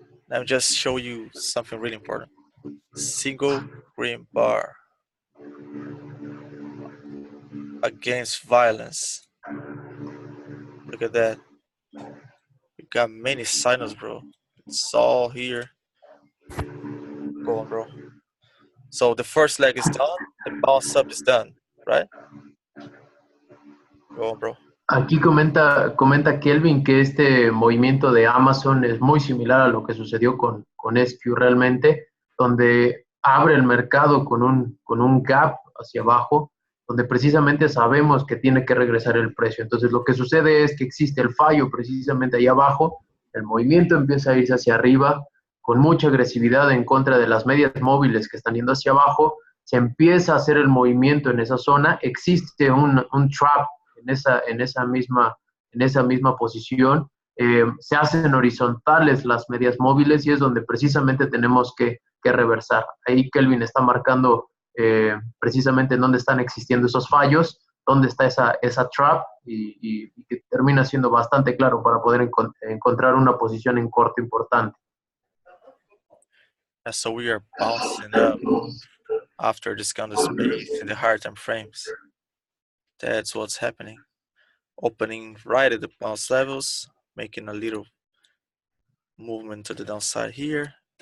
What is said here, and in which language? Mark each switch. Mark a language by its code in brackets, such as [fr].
[en] Let me just show you something really important. Single green bar against violence. Look at that. We got many signals, bro. It's all here. Go on, bro. So the first leg is done. The bounce up is done, right? Go on, bro. [es] Aquí comenta Kelvin que este movimiento de Amazon es muy similar a lo que sucedió con SQ realmente, donde abre el mercado con un gap hacia abajo, donde precisamente sabemos que tiene que regresar el precio. Entonces lo que sucede es que existe el fallo precisamente ahí abajo, el movimiento empieza a irse hacia arriba, con mucha agresividad en contra de las medias móviles que están yendo hacia abajo, se empieza a hacer el movimiento en esa zona, existe un trap en esa misma posición, se hacen horizontales las medias móviles y es donde precisamente tenemos que reversar. Ahí Kelvin está marcando precisamente en dónde están existiendo esos fallos, dónde está esa trap y que termina siendo bastante claro para poder encontrar una posición en corto importante. [en] So we are bouncing up after discounted space in the higher time frames. That's what's happening. Opening right at the bounce levels, making a little movement to the downside here.